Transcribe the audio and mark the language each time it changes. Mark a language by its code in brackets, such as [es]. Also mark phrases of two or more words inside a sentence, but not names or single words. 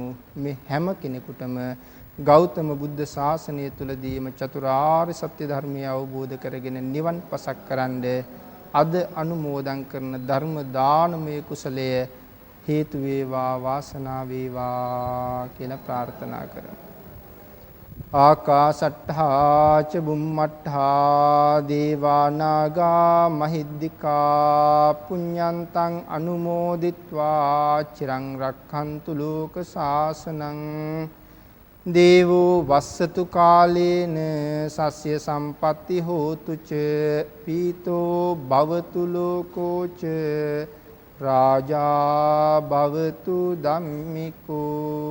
[si] මේ හැම කෙනෙකුටම ගෞතම බුද්ධ ශාසනය තුලදීම චතුරාර්ය සත්‍ය ධර්මය අවබෝධ කරගෙන නිවන් පසක් කරන්ඩ අද අනුමෝදන් කරන ධර්ම දානමය කුසලය හේතු වේවා වාසනාව වේවා කියලා ප්‍රාර්ථනා කරමු. [pi] ආකාසට්ඨා ච බුම්මට්ඨා දේවා නාග මහිද්దికා පුඤ්ඤන්තං අනුමෝදිත්වා චිරං රක්ඛන්තු ලෝක ශාසනං. දේවෝ වස්සතු කාලේන සස්ය සම්පatti හෝතු ච පීතෝ භවතු ලෝකෝ ච රාජා භවතු ධම්මිකෝ.